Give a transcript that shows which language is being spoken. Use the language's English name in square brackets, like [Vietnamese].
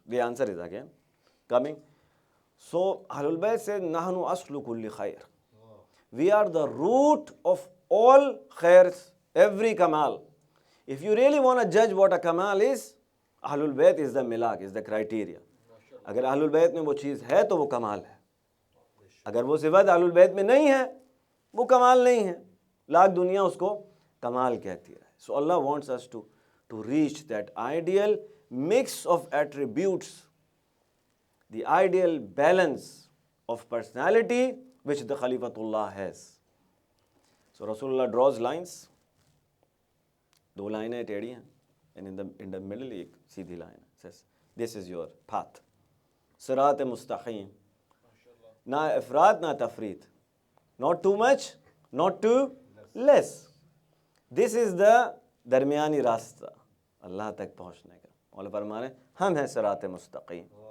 [English] The answer is again coming. So Ahlul Bayt said, [Arabic] Nahnu aslu kulli khair. [English] We are the root of all khairs, every Kamal. If you really want to judge what a Kamal is, Ahlul Bayt is the milak, is the criteria. [Urdu] اگر Ahlul Bayt میں وہ چیز ہے تو وہ کمال ہے. اگر وہ صفت Ahlul Bayt میں نہیں ہے, وہ کمال نہیں ہے. لاکھ دنیا اس کو کمال کہتی ہے. [English] So Allah wants us to reach that ideal mix of attributes, the ideal balance of personality which the Khalifatullah has. So Rasulullah draws lines. [Urdu] دو لائنیں ٹیڑھی ہیں, [English] and in the middle [Urdu] ایک سیدھی line [English] says, this is your path. [Urdu] صراط مستقیم, نہ افراد نہ تفرید, [English] not too much, not too less. This is the [Urdu] درمیانی راستہ اللہ تک پہنچنے کا. مولا فرما رہے ہیں ہم ہیں صراط مستقیم.